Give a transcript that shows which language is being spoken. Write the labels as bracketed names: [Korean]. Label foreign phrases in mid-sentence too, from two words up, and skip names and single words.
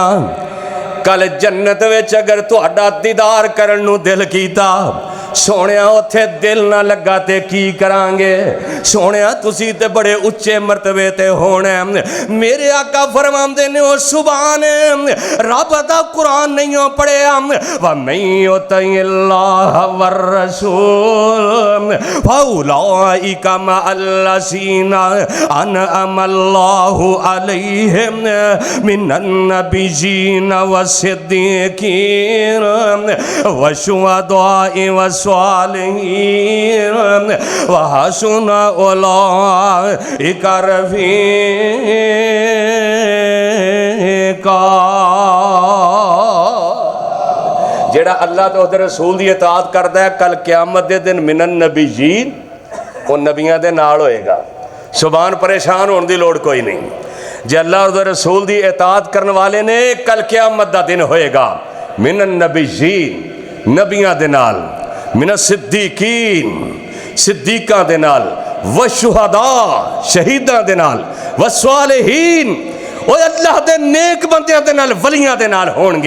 [Punjabi] ਕੱਲ੍ਹ ਜੰਨਤ ਵਿਚ ਅਗਰ ਤੁਹਾਡਾ ਦੀਦਾਰ ਕਰਨ ਨੂੰ ਦਿਲ ਕੀਤਾ, ਸੋਹਣਿਆ ਉੱਥੇ ਦਿਲ ਨਾ ਲੱਗਾ ਤੇ ਕੀ ਕਰਾਂਗੇ? ਸੋਹਣਿਆ ਤੁਸੀਂ ਤੇ ਬੜੇ ਉੱਚੇ ਮਰਤਬੇ ਤੇ ਹੋਣੇ। ਮੇਰੇ ਆਕਾ ਫ਼ਰਮਾਂਦੇ ਨੇ ਓ ਸੁਭਾਨ ਰੱਬ ਦਾ ਕੁਰਾਨ ਨਹੀਂ ਹੋ ਪੜ੍ਹਿਆ, [Arabic] ومن يطع الله والرسول فأولئك مع الذين أنعم الله عليهم من النبيين والصديقين والشهداء والصالحين وحسن أولئك رفيقا. [Punjabi] ਜਿਹੜਾ ਅੱਲਾਹ ਤੇ ਉਹਦੇ ਰਸੂਲ ਦੀ ਇਤਾਅਤ ਕਰਦਾ ਹੈ ਕੱਲ੍ਹ ਕ਼ਯਾਮਤ ਦੇ ਦਿਨ [Arabic] من النبيين [Punjabi] ਵੋ ਨਬੀਆਂ ਦੇ ਨਾਲ ਹੋਏਗਾ। ਸੁਭਾਨ ਪਰੇਸ਼ਾਨ ਹੋਣ ਦੀ ਲੋੜ ਕੋਈ ਨਹੀਂ। ਜੇ ਅੱਲਾਹ ਉਹਦੇ ਰਸੂਲ ਦੀ ਇਤਾਅਤ ਕਰਨ ਵਾਲੇ ਨੇ ਕੱਲ੍ਹ ਕ਼ਯਾਮਤ ਦਾ ਦਿਨ ਹੋਏਗਾ [Arabic] من النبيين [Punjabi] ਨਬੀਆਂ ਦੇ ਨਾਲ, [Arabic] من الصديقين [Punjabi] ਸਿੱਦੀਕਾਂ ਦੇ ਨਾਲ, [Arabic] والشهداء [Punjabi] ਸ਼ਹੀਦਾਂ ਦੇ ਨਾਲ, [Arabic] والصالحين [Punjabi] ਓ ਅੱਲਾਹ ਦੇ ਨੇਕ ਬੰਦਿਆਂ ਦੇ ਨਾਲ ਵਲੀਆਂ ਦੇ ਨਾਲ ਹੋਣਗੇ।